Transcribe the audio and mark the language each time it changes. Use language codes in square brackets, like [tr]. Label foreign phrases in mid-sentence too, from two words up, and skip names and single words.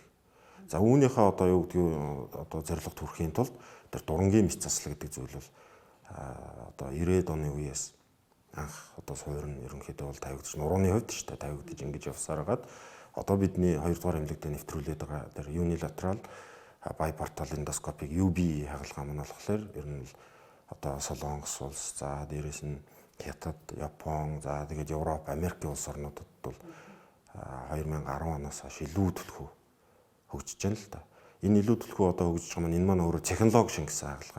[mn] За үүнийхээ одоо юу гэдгийг одоо зорилго төрхийн тулд тэр дурангийн мэс засал гэдэг зүйл бол одоо 90-ад оны үеэс анх одоо суур нь ерөнхийдөө бол тавигдчих нурууны хувьд ч тавигдчих ингэж явсаар хагаад одоо бидний 2 дугаар эмнэлэгтээ нэвтрүүлээд байгаа тэр [en] unilateral biportal endoscopic UB [mn] хагалгаа маань болохоор ер нь л одоо Солонгос улс, за дээрээс нь Хятад, Япон, за тэгээд Европ, Америкийн улс орнуудад бол 2010 оноос хойш илүү төлхөө хөгжиж байна л да. Энэ илүү төлхөө одоо хөгжиж байгаа маань энэ маань өөрөө технологи шингэсэн хагалгаа.